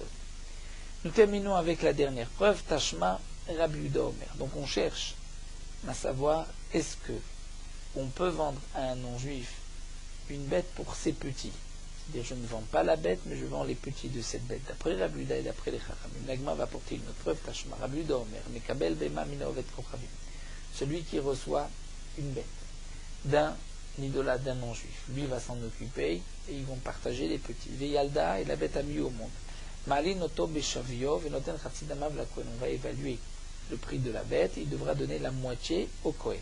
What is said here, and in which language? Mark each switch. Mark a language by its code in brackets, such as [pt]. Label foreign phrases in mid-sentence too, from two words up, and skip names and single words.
[fr] Nous terminons avec la dernière preuve, [he] תא שמע רבי יהודה אומר. [fr] Donc on cherche à savoir est-ce que on peut vendre à un non-juif une bête pour ses petits. C'est-à-dire je ne vends pas la bête, mais je vends les petits de cette bête. D'après Rabbi Yehuda et d'après les Chachamim. L'Agma va porter une autre preuve, [he] תא שמע רבי יהודה אומר, מקבל בהמה מן עובד כוכבים. [fr] Celui qui reçoit une bête d'un idolâtre, d'un non-juif. Lui va s'en occuper et ils vont partager les petits. Veyalda et la bête a mis au monde. [he] שמין אותו בשוויו ונותן חצי דמיו לכהן. [fr] On va évaluer le prix de la bête et il devra donner la moitié au kohen.